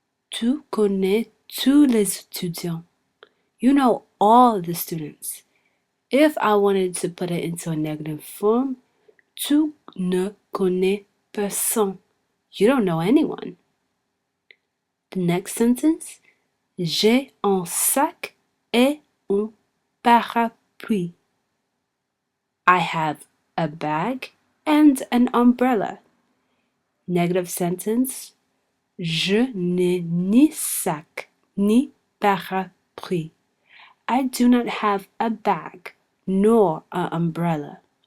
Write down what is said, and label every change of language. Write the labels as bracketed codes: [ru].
[fr] Tu connais tous les étudiants. [en] You know all the students. If I wanted to put it into a negative form, [fr] tu ne connais personne. [en] You don't know anyone. The next sentence, [fr] j'ai un sac et un parapluie. [en] I have a bag and an umbrella. Negative sentence, [fr] je n'ai ni sac ni parapluie. [en] I do not have a bag nor an umbrella.